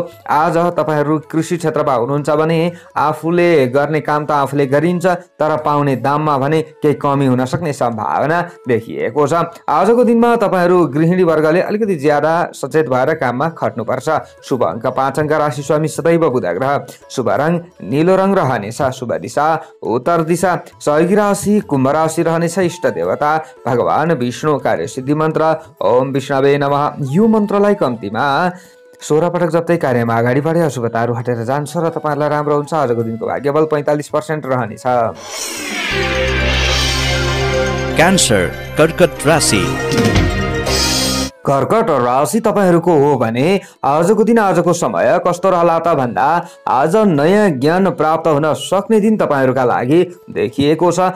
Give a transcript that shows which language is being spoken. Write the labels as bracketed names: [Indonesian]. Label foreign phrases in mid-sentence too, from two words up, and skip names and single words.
[Nepali] आज तपाईँहरू कृषि क्षेत्रमा हुनुहुन्छ भने आफूले गर्ने काम त आफूले गरिन्छ, तर पाउने दाममा भने केही कमी हुन सक्ने सम्भावना देखिएको छ। आजको दिनमा तपाईँहरू गृहिणी वर्गले अलिकति ज्यादा सचेत भएर काममा खट्नुपर्छ। शुभ अङ्क 5 अङ्क। राशि स्वामी सदैव बुध ग्रह। शुभ रङ नीलो रङ रहनेछ। शुभ दिशा उत्तर दिशा। सहयोगी राशि कुम्भ राशि रहनेछ। इष्ट देवता भगवान विष्णु। कार्यसिद्धि मन्त्र [Sanskrit] ओम विष्णवे नमः। [Nepali] यो मन्त्रलाई कम्तीमा 16 पटक जप्दै कार्यमा अगाडि बढे अशुभताहरू हटेर जान्छ र तपाईँहरूलाई राम्रो हुन्छ। आजको दिनको भाग्यबल 45% रहनेछ। क्यान्सर कर्कट राशि। कर्कट राशि तपाईँहरूको हो भने आजको दिन आजको समय कस्तो रहला त भन्दा आज नयाँ ज्ञान प्राप्त हुन सक्ने दिन तपाईँहरूका लागि देखिएको छ।